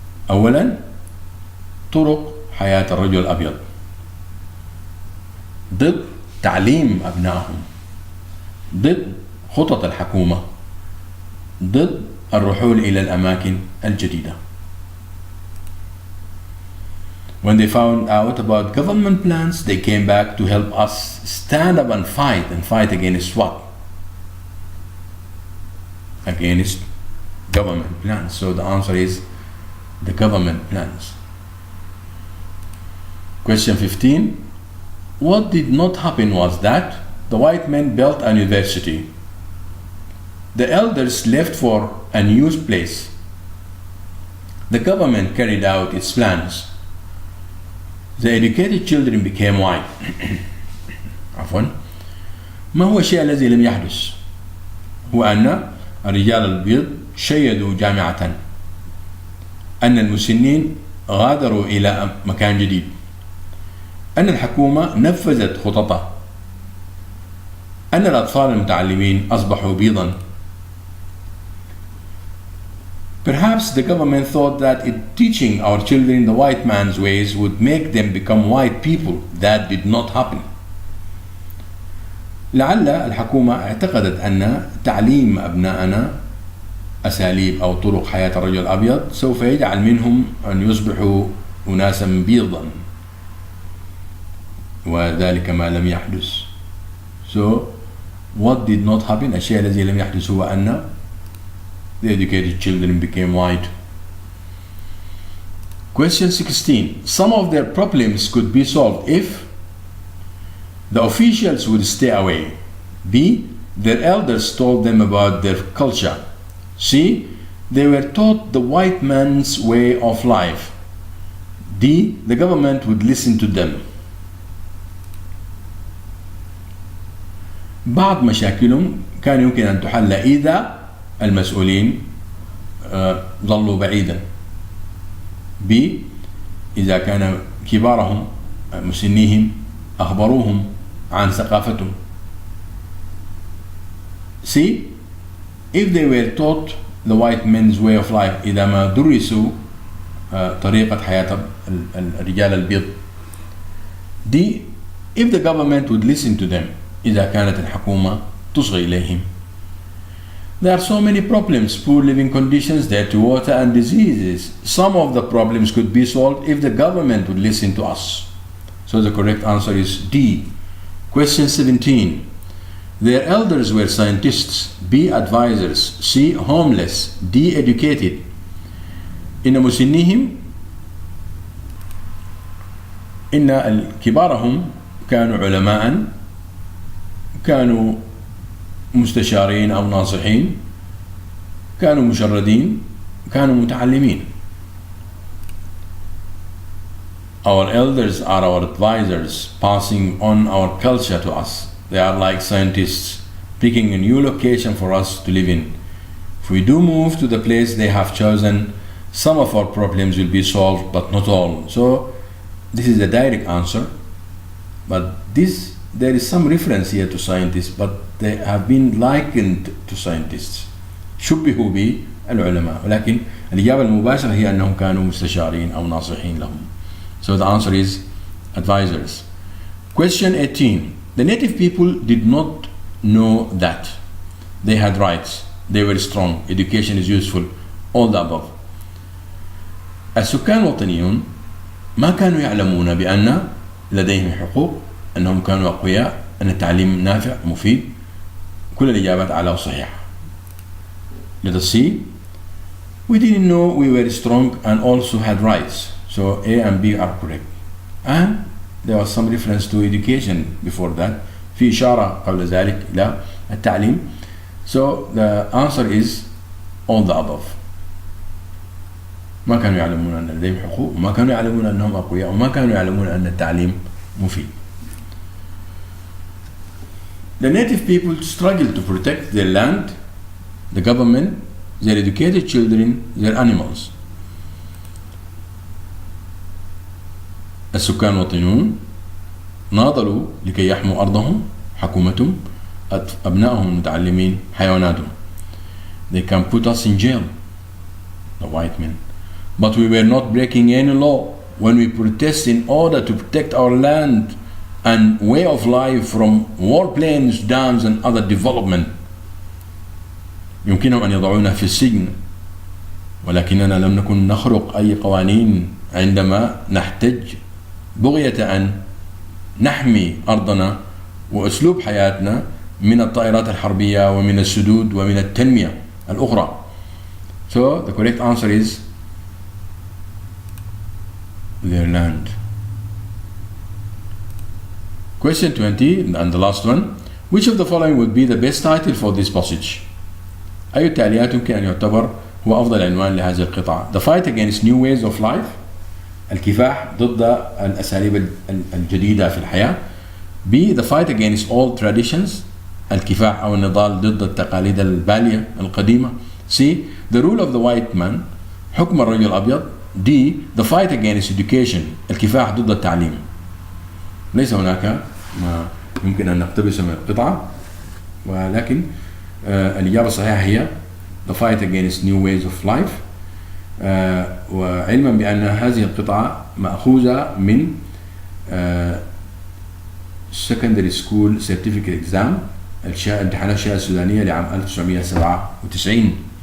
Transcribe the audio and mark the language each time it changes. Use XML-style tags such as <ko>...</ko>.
<ar>أولا طرق حياة الرجل الأبيض، ضد تعليم أبنائهم، ضد خطط الحكومة، ضد الرحول إلى الأماكن الجديدة.</ar> <en>When they found out about government plans, they came back to help us stand up and fight against what? Against government plans. So the answer is the government plans. Question 15. What did not happen was that the white men built a university. The elders left for a new place. The government carried out its plans. The educated children became white.</en> <ar>عفوا. ما هو الشيء الذي لم يحدث؟ هو أن الرجال البيض شيدوا جامعة، أن المسنين غادروا إلى مكان جديد، أن الحكومة نفذت خططها، أن الأطفال المتعلمين أصبحوا بيضا.</ar> <en>Perhaps the government thought that teaching our children the white man's ways would make them become white people. That did not happen.</en> <ar>لعل الحكومة اعتقدت أن تعليم أبنائنا أساليب أو طرق حياة الرجل الأبيض سوف يجعل منهم أن يصبحوا أناسا بيضا، وذلك ما لم يحدث.</ar> <en>So what did not happen؟</en> <ar>الشيء الذي لم يحدث هو أن</ar> <en>the educated children became white. Question 16. Some of their problems could be solved if the officials would stay away. B. Their elders told them about their culture. C. They were taught the white man's way of life. D. The government would listen to them.</en> <ar>بعض مشاكلهم كان يمكن أن تحل إذا المسؤولين ظلوا بعيدا.</ar> <en>B.</en> <ar>إذا كان كبارهم مسنيهم أخبروهم عن ثقافتهم.</ar> <en>C. If they were taught the white man's way of life،</en> <ar>إذا ما درسوا طريقة حياة الرجال البيض.</ar> <en>D. If the government would listen to them،</en> <ar>إذا كانت الحكومة تصغي إليهم.</ar> <en>There are so many problems: poor living conditions, dirty water, and diseases. Some of the problems could be solved if the government would listen to us. So the correct answer is D. Question 17. Their elders were scientists. B. Advisors. C. Homeless. D. Educated. إن مسنيهم إن كبارهم كانوا علماء، كانوا مستشارين أو ناصحين، كانوا مشردين، كانوا متعلمين. Our elders are our advisors, passing on our culture to us. They are like scientists, picking a new location for us to live in. If we do move to the place they have chosen, some of our problems will be solved, but not all. So this is a direct answer, but there is some reference here to scientists, but they have been likened to scientists. شبهوا بالعلماء، ولكن الإجابة المباشرة هي أنهم كانوا مستشارين أو ناصحين لهم. So the answer is advisors. Question 18. The native people did not know that they had rights, they were strong, education is useful, all the above.</en> <ar>السكان الوطنيون ما كانوا يعلمون بأن لديهم حقوق، أنهم كانوا أقوياء، أن التعليم نافع مفيد. كل الإجابات على وصحيحة.</ar> <en>Let us see. We didn't know we were strong and also had rights. So A and B are correct. And there was some reference to education before that.</en> <ar>في إشارة قبل ذلك إلى التعليم.</ar> <en>So the answer is all the above.</en> <ar>ما كانوا يعلمون أن لديهم حقوق، وما كانوا يعلمون أنهم أقوياء، وما كانوا يعلمون أن التعليم مفيد.</ar> <en>The native people struggled to protect their land, the government, their educated children, their animals.</en> <ar>السكان الوطنيون ناضلوا لكي يحموا أرضهم، حكومتهم، أبنائهم المتعلمين، حيواناتهم.</ar> <en>They can put us in jail, the white men. But we were not breaking any law when we protest in order to protect our land and way of life from warplanes, dams, and other development.</en> <ar>يمكنهم أن يضعونا في السجن، ولكننا لم نكن نخرق أي قوانين عندما نحتج بغية أن نحمي أرضنا وأسلوب حياتنا من الطائرات الحربية ومن السدود ومن التنمية الأخرى.</ar> <en>So the correct answer is their land. Question 20 and the last one. Which of the following would be the best title for this passage?</en> <ar>أي التاليات يمكن أن يعتبر هو أفضل عنوان لهذه القطعة؟</ar> <en>The fight against new ways of life،</en> <ar>الكفاح ضد الأساليب الجديدة في الحياة. B.</ar> <en>The fight against all traditions،</en> <ar>الكفاح أو النضال ضد التقاليد البالية القديمة.</ar> <en>C. The rule of the white man،</en> <ar>حكم الرجل الأبيض.</ar> <en>D. The fight against education،</en> <ar>الكفاح ضد التعليم. ليس هناك ما يمكن أن نقتبسه من القطعة، ولكن الإجابة الصحيحة هي</ar> <en>The fight against new ways of life.</en> <ar>وعلما بأن هذه القطعة مأخوذة من</ar> <en>secondary school certificate exam،</en> <ar>امتحانات الشهادة السودانية لعام 1997.</ar>